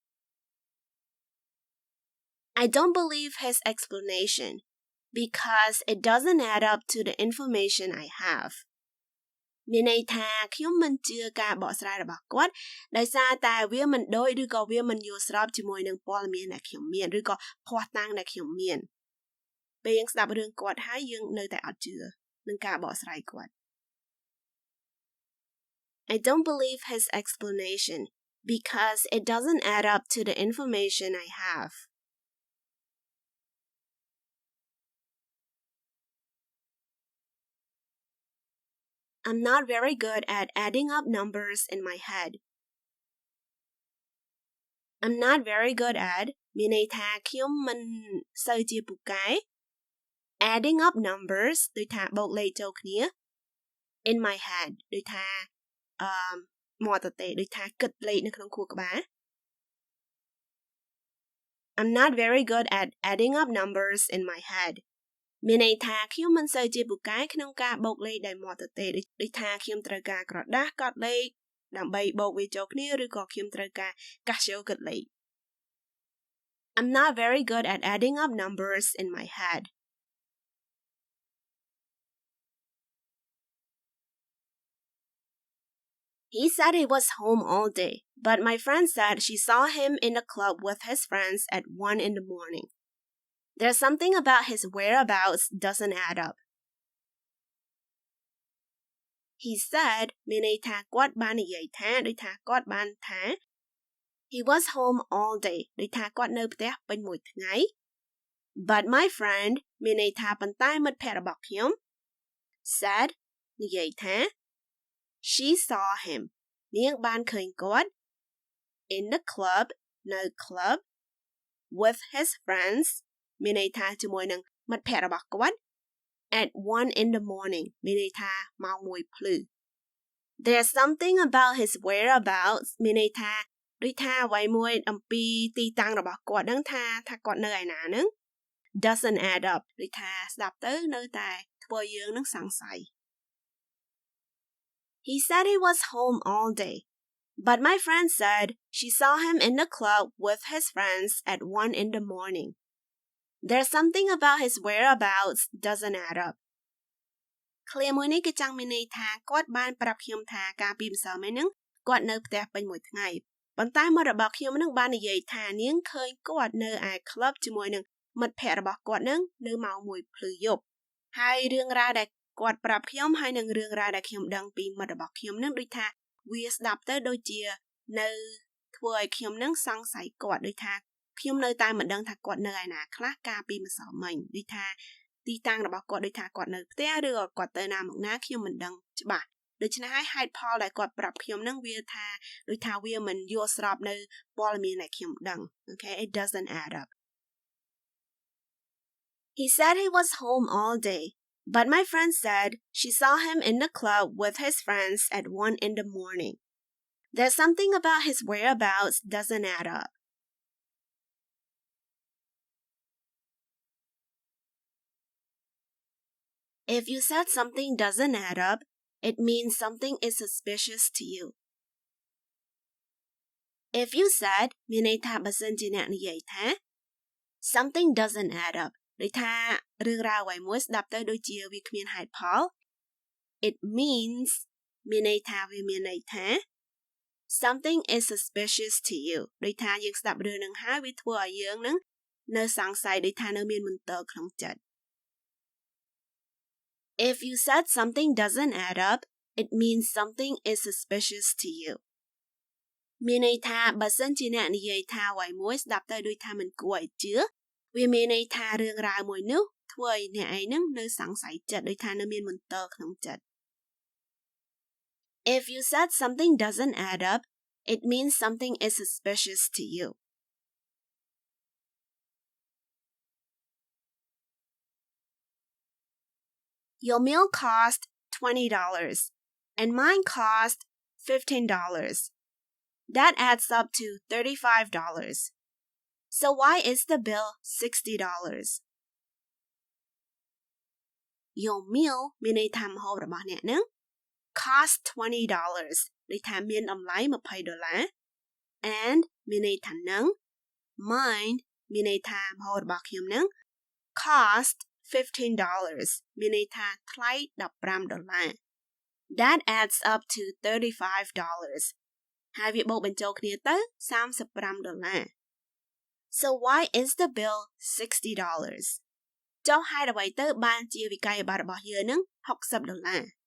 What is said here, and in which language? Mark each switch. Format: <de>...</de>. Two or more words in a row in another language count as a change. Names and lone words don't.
<en>I don't believe his explanation because it doesn't add up to the information I have</en> <km>មានន័យថាខ្ញុំមិនជឿការបកស្រាយរបស់គាត់ដោយសារតែវាមិនដូចឬក៏វាមិនយល់ស្របជាមួយនឹងព័ត៌មានដែលខ្ញុំមានឬក៏ភស្តុតាងដែលខ្ញុំមានពេលយើងស្ដាប់រឿងគាត់ហើយយើងនៅតែអត់ជឿនឹងការបកស្រាយគាត់</km> <en>I don't believe his explanation because it doesn't add up to the information I have I'm not very good at adding up numbers in my head. I'm not very good at</en> <km>មានន័យថាខ្ញុំមិនសូវជាពូកែ</km> <en>adding up numbers</en> <km>ដូចថាបូកលេខចូលគ្នា</km> <en>in my head</en> <km>ដូចថាមាត់ទទេដូចថាគិតលេខនៅក្នុងខួរក្បាល</km> <en>I'm not very good at adding up numbers in my head.</en> <km>មានន័យថាខ្ញុំមិនសូវជាពូកែក្នុងការបូកលេខដោយមាត់ទទេដូចថាខ្ញុំត្រូវការក្រដាសកត់លេខដើម្បីបូកវាចូលគ្នាឬក៏ខ្ញុំត្រូវការកាសយកគិតលេខ</km> <en>I'm not very good at adding up numbers in my head. He said he was home all day, but my friend said she saw him in the club with his friends at 1 in the morning. There's something about his whereabouts doesn't add up. He said</en> <km>មានន័យថាគាត់បាននិយាយថាដូចថាគាត់បានថា</km> <en>He was home all day</en> <km>ដូចថាគាត់នៅផ្ទះពេញមួយថ្ងៃ</km> <en>But my friend</en> <km>មានន័យថាប៉ុន្តែមិត្តភក្តិ របស់ខ្ញុំ said និយាយថា</km> <en>She saw him</en> <km>នាងបានឃើញគាត់</km> <en>in the club</en> <km>នៅ club</km> <en>with his friends</en> <km>មានន័យថាជាមួយ</km> <en>នឹងមិត្តភក្តិរបស់គាត់ at 1 in the morning</en> <km>មានន័យថាម៉ោង1ភ្លឺ</km> <en>There's something about his whereabouts</en> <km>មានន័យថាដូចថាអ្វីមួយអំពីទីតាំងរបស់គាត់ហ្នឹងថាគាត់នៅឯណាហ្នឹង</km> <en>doesn't add up</en> <km>ដូចថាស្ដាប់ទៅនៅតែធ្វើយើងនឹងសង្ស័យ</km> <en>He said he was home all day, but my friend said she saw him in the club with his friends at 1 in the morning. There's something about his whereabouts doesn't add up.</en> <km>Clear មួយនេះគឺចង់មានន័យថាគាត់បានប្រាប់ខ្ញុំថាកាលពីម្សិលមិញហ្នឹងគាត់នៅផ្ទះពេញមួយថ្ងៃប៉ុន្តែមិត្តរបស់ខ្ញុំនឹងបាននិយាយថានាងឃើញគាត់នៅឯ club ជាមួយនឹងមិត្តភ័ក្តិរបស់គាត់នឹងនៅម៉ោង 1 ភ្លឺយប់ហើយរឿងរ៉ាវដែលគាត់ប្រាប់ខ្ញុំហើយនឹងរឿងរ៉ាវដែលខ្ញុំដឹងពីមិត្តរបស់ខ្ញុំនឹងដូចថាវាស្ដាប់ទៅដូចជានៅធ្វើឲ្យខ្ញុំនឹងសង្ស័យគាត់ដូចថាខ្ញុំនៅតែមិនដឹងថាគាត់នៅឯណាខ្លះកាលពីម្សិលមិញដូចថាទីតាំងរបស់គាត់ដូចថាគាត់នៅផ្ទះឬក៏គាត់ទៅណាមកណាខ្ញុំមិនដឹងច្បាស់ដូច្នេះហើយហេតុផលដែលគាត់ប្រាប់ខ្ញុំនឹងវាថាដូចថាវាមិនយល់ស្របនៅព័ត៌មានដែលខ្ញុំដឹង</km> <en>Okay it doesn't add up He said he was home all day but my friend said she saw him in the club with his friends at 1 in the morning There's something about his whereabouts doesn't add up If you said something doesn't add up, it means something is suspicious to you. If you said</en> <km>មានន័យថាបើសិនជាអ្នកនិយាយថា</km> <en>something doesn't add up</en> <km>ដូចថារឿង រ៉ាវអ្វីមួយស្ដាប់ទៅដូចជាវាគ្មានហេតុផល</km> <en>it means</en> <km>មានន័យថាវាមានន័យថា</km> <en>something is suspicious to you</en> <km>ដូចថាយើងស្ដាប់រឿងនឹងហើយវាធ្វើឲ្យយើងនឹងនៅសង្ស័យដូចថានៅមានមន្ទិលក្នុងចិត្ត</km> <en>If you said something doesn't add up, it means something is suspicious to you.</en> <km>មានន័យថាបើសិនជាអ្នកនិយាយថាអ្វីមួយស្ដាប់ទៅដូចថាមិនគួរឲ្យជឿវាមានន័យថារឿងរ៉ាវមួយនោះធ្វើឲ្យអ្នកឯងនឹងនៅសង្ស័យចិត្តដូចថានៅមានមន្ទិលក្នុងចិត្ត</km> <en>If you said something doesn't add up, it means something is suspicious to you. Your meal cost $20 and mine cost $15. That adds up to $35. So why is the bill $60? Your meal</en> <km>មានន័យថាម្ហូបរបស់អ្នកនឹង</km> <en>cost $20</en> <km>ដូចថាមានតម្លៃ$20 and មានន័យថានឹង mine មានន័យ ថាម្ហូបរបស់ខ្ញុំនឹង</km> <en>cost $15</en> <km>មានន័យថាថ្លៃ$15</km> <en>That adds up to $35</en> <km>ហើយវាបូកបញ្ចូលគ្នាទៅ$35</km> <en>So why is the bill $60</en> <km>ចុះហេតុអ្វីទៅបានជាវិក័យប័ត្ររបស់យើងនឹង$60</km>